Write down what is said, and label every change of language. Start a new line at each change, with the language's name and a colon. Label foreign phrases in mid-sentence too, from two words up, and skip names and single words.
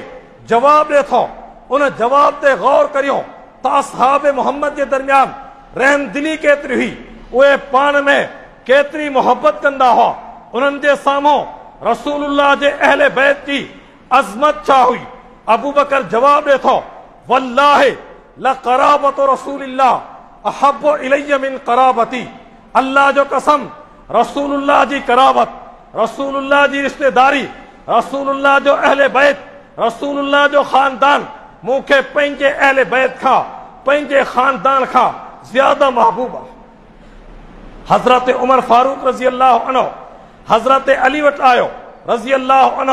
Sindhi: जवाब ॾिए थो, उन जवाब ते गौर करियो त असहाब मोहम्मद जे दरमियान रहम दिली केतरी हुई, उहे पाण में केतरी मोहब्बत कंदा हुआ। उन्हनि जे साम्हूं रसूलुल्लाह जे अहले बैत जी अज़मत छा हुई। अबू बकर जवाब ॾे थो,
Arabic: والله لقرابة رسول الله أحب إلي من قرابتي.
Sindhi: अल्लाह जो कसम, रसूलुल्लाह जी कराबत, रसूलुल्लाह जी रिश्तेदारी, रसूलुल्लाह जो अहले बैत, रसूलुल्लाह जो खानदान मूंखे पंहिंजे अहले बैत खां, पंहिंजे खानदान खां ज्यादा महबूब आहे। हज़रत उमर फारूक रज़ी अल्लाह अन्हु हज़रत अली वटि आयो रज़ी अल्लाह अन्हु।